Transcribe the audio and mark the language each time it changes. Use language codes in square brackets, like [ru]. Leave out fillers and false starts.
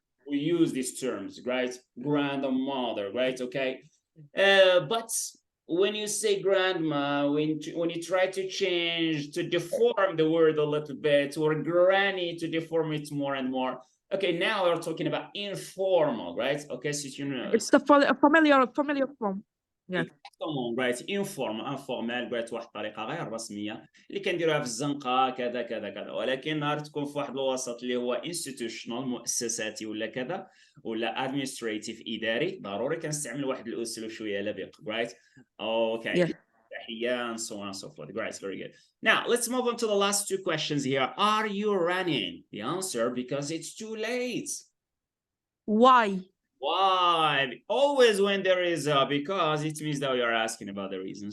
[en] We use these terms, right? Grandmother, right? Okay. But when you say grandma, when you try to change, to deform the word a little bit, or granny, to deform it more and more. Okay, now we're talking about informal, right? Okay, so you know. It's the familiar form. Yes. right, informal right, [ar] واحد الطريقه غير رسميه اللي كنديروها في الزنقه كذا كذا كذا، ولكن نهار تكون في واحد الوسط اللي هو institutional مؤسساتي ولا كذا ولا administrative اداري، ضروري كنستعمل واحد الاسلوب شويه لبق، right? [en] Okay. Yes. تحيه and so on and so forth. Great, very good. Now let's move on to the last two questions here. Are you running? The answer, because it's too late. Why? Why? Always when there is a because, it means that you're asking about the reason.